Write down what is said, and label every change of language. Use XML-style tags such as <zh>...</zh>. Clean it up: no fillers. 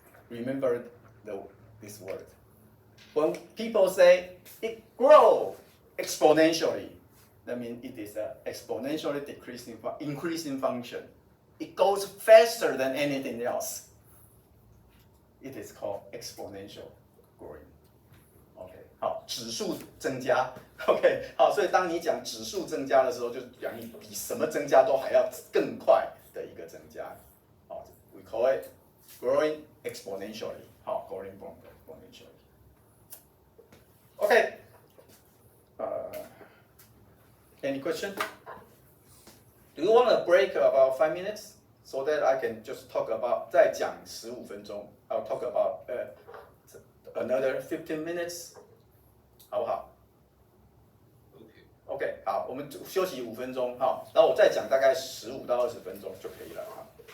<en>Remember this word. When people say it grows exponentially, that means it is an exponentially increasing function. It goes faster than anything else. It is called exponential growing.</en> <zh>OK， 好，指数增加。 OK， 好，所以当你讲指数增加的时候，就讲你比什么增加都还要更快的一个增加。</zh> <en>好 ，we call it growing exponentially. 好 ，growing exponentially. OK， any question? Do you want a break about 5 minutes so that I can just talk about</en> <zh>再讲15分钟</zh> <en>I'll talk about another 15 minutes，</en> <zh>好不好</zh> <en>？OK，</en> <zh>好，我们休息5分钟，好，然后我再讲大概15到20分钟就可以了，好。</zh>